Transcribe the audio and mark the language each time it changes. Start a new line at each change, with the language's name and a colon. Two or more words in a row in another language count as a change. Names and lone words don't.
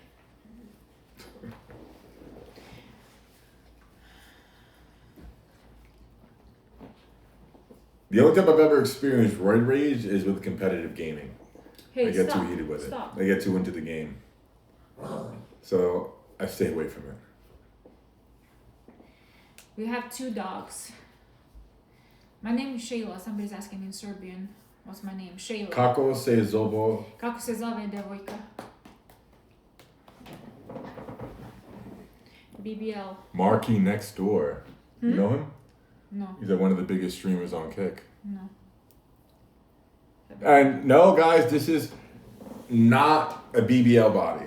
English: The only time I've ever experienced roid rage is with competitive gaming. Hey, I get stop. too heated with Stop. it. I get too into the game. So I stay away from it. We have 2 dogs. My name is Shayla. Somebody's asking in Serbian. What's my name? Shayla.
Serbian: Kako se zovo. Kako se zove devojka?
English: BBL. Marky next door. You know him? No. He's like one of the biggest streamers on Kick. No. And no, guys, this is not a BBL body.